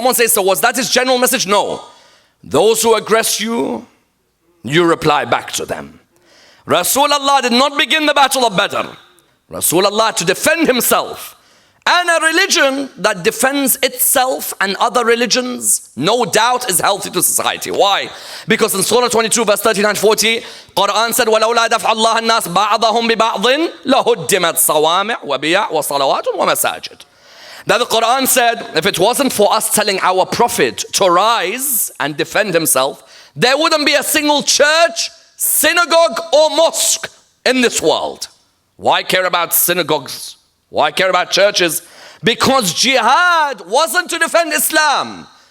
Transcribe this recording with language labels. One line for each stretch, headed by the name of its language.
English: Someone says, so was that his general message? No. Those who aggress you, you reply back to them. Rasulullah did not begin the battle of Badr. Rasulullah to defend himself. And a religion that defends itself and other religions, no doubt is healthy to society. Why? Because in Surah 22 verse 39-40, Quran said,
Arabic: وَلَوْلَا دَفْعَ اللَّهَ النَّاسِ بَعْضَهُمْ بِبَعْضٍ لَهُدِّمَتْ صَوَامِعْ وَبِيَعْ وَصَلَوَاتٌ وَمَسَاجِدٌ.
English: That the Quran said, if it wasn't for us telling our prophet to rise and defend himself, there wouldn't be a single church, synagogue or mosque in this world. Why care about synagogues? Why care about churches? Because jihad wasn't to defend Islam.